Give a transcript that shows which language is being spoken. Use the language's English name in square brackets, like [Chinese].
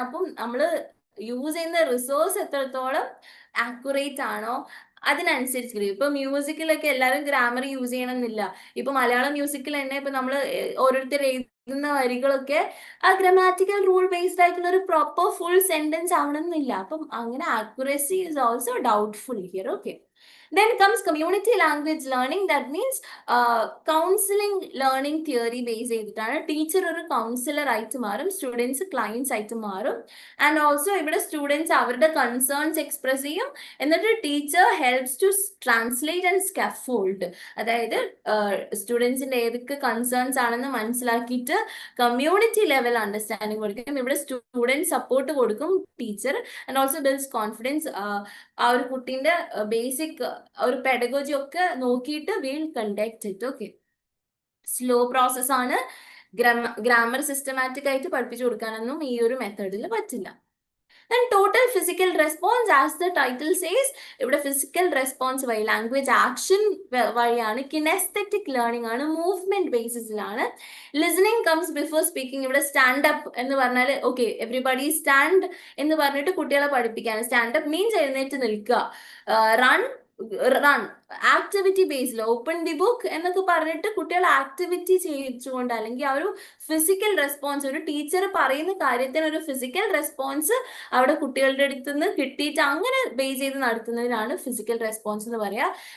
[Malayalam] അപ്പം നമ്മൾ യൂസ് ചെയ്യുന്ന റിസോഴ്സ് എത്രത്തോളം ആക്യുറേറ്റ് ആണോ അതിനനുസരിച്ച്. ഇപ്പൊ മ്യൂസിക്കിലൊക്കെ എല്ലാവരും ഗ്രാമർ യൂസ് ചെയ്യണമെന്നില്ല. ഇപ്പൊ മലയാളം മ്യൂസിക്കിൽ തന്നെ ഇപ്പൊ നമ്മൾ ഓരോരുത്തർ എഴുതുന്ന വരികളൊക്കെ ആ ഗ്രാമാറ്റിക്കൽ റൂൾ ബേസ്ഡ് ആയിട്ടുള്ള ഒരു പ്രോപ്പർ ഫുൾ സെന്റൻസ് ആവണമെന്നില്ല. അപ്പം അങ്ങനെ [English] Accuracy is also doubtful here. [Malayalam] Okay, [English] Then comes community language learning. That means counseling learning theory base [Malayalam] ചെയ്തിട്ടാണ് ടീച്ചർ ഒരു കൗൺസിലർ ആയിട്ട് മാറും, സ്റ്റുഡൻസ് ക്ലയൻസ് ആയിട്ട് മാറും. [English] And also ഇവിടെ students അവരുടെ concerns express ചെയ്യും, എന്നിട്ട് teacher helps to translate and scaffold. [Malayalam] അതായത് സ്റ്റുഡൻസിന്റെ ഏതൊക്കെ കൺസേൺസ് ആണെന്ന് മനസ്സിലാക്കിയിട്ട് കമ്മ്യൂണിറ്റി ലെവൽ അണ്ടർസ്റ്റാൻഡിങ് കൊടുക്കും. [English] ഇവിടെ student support കൊടുക്കും teacher, and also builds confidence. [Malayalam] ആ ഒരു കുട്ടീന്റെ ബേസിക് ഒരു പെഡഗോജി ഒക്കെ നോക്കിയിട്ട് [English] Will conduct it. [Malayalam] Okay, slow process ആണ്. ഗ്രാമർ സിസ്റ്റമാറ്റിക് ആയിട്ട് പഠിപ്പിച്ചു കൊടുക്കാനൊന്നും ഈ ഒരു മെത്തേഡിൽ പറ്റില്ല. [English] Then total physical response, as the title says, ഇവിടെ physical response [Malayalam] വഴി ലാംഗ്വേജ് ആക്ഷൻ വഴിയാണ്. [English] Kinesthetic learning ആണ്, movement ബേസിസിലാണ്. Listening comes before speaking. [Malayalam] ഇവിടെ സ്റ്റാൻഡ് അപ്പ് എന്ന് പറഞ്ഞാൽ [English] okay everybody stand [Malayalam] എന്ന് പറഞ്ഞിട്ട് കുട്ടികളെ പഠിപ്പിക്കാണ്. സ്റ്റാൻഡ് അപ്പ് മീൻസ് എഴുന്നേറ്റ് നിൽക്കുക. Run activity based, [English] open the book [Malayalam] എന്നൊക്കെ പറഞ്ഞിട്ട് കുട്ടികൾ ആക്ടിവിറ്റി ചെയ്യിച്ചുകൊണ്ട്, അല്ലെങ്കിൽ ആ ഒരു ഫിസിക്കൽ റെസ്പോൺസ്, ഒരു ടീച്ചർ പറയുന്ന കാര്യത്തിന് ഒരു ഫിസിക്കൽ റെസ്പോൺസ് അവിടെ കുട്ടികളുടെ അടുത്ത് നിന്ന് കിട്ടിയിട്ട് അങ്ങനെ ബേസ് ചെയ്ത് നടത്തുന്നതിനാണ് ഫിസിക്കൽ റെസ്പോൺസ് എന്ന് പറയാ.